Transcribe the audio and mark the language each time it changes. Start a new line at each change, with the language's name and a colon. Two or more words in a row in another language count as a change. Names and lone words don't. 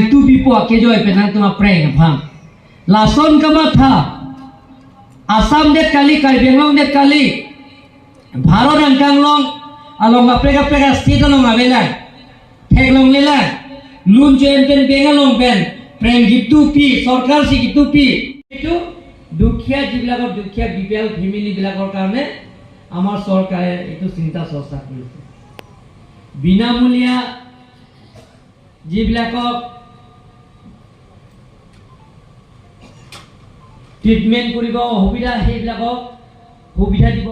Karbi: tu pipo ke joy pe nang tuma preng pham lason kama tha Assam det kali Karbi Anglong det kali Bharat Anglong along apreka state along avela thek long lela lun join pen bengalong pen preng gitu pi sarkar si gitu pi etu
Assamese: দুখিয়া যিবিলাকৰ দুখিয়া বিপিএল ফেমিলি বিলাকৰ কাৰণে আমাৰ চৰকাৰে এটো চিন্তা চৰ্চা কৰিছে বিনামূলীয়া যিবিলাকক ট্ৰিটমেন্ট কৰিব সুবিধা সেইবিলাকক সুবিধা দিব